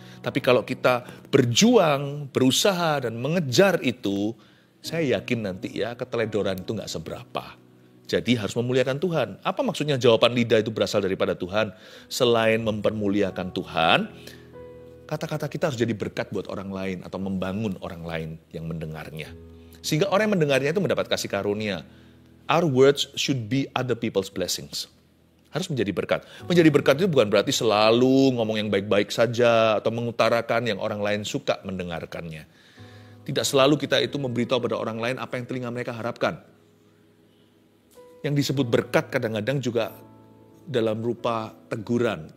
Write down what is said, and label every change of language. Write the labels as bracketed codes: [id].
[id] Tapi kalau kita berjuang, berusaha dan mengejar itu, saya yakin nanti ya keteledoran itu gak seberapa. Jadi harus memuliakan Tuhan. Apa maksudnya jawaban lidah itu berasal daripada Tuhan? Selain mempermuliakan Tuhan, kata-kata kita harus jadi berkat buat orang lain atau membangun orang lain yang mendengarnya. Sehingga orang yang mendengarnya itu mendapat kasih karunia. [en] Our words should be other people's blessings. [id] Harus menjadi berkat. Menjadi berkat itu bukan berarti selalu ngomong yang baik-baik saja atau mengutarakan yang orang lain suka mendengarkannya. Tidak selalu kita itu memberitahu pada orang lain apa yang telinga mereka harapkan. Yang disebut berkat kadang-kadang juga dalam rupa teguran.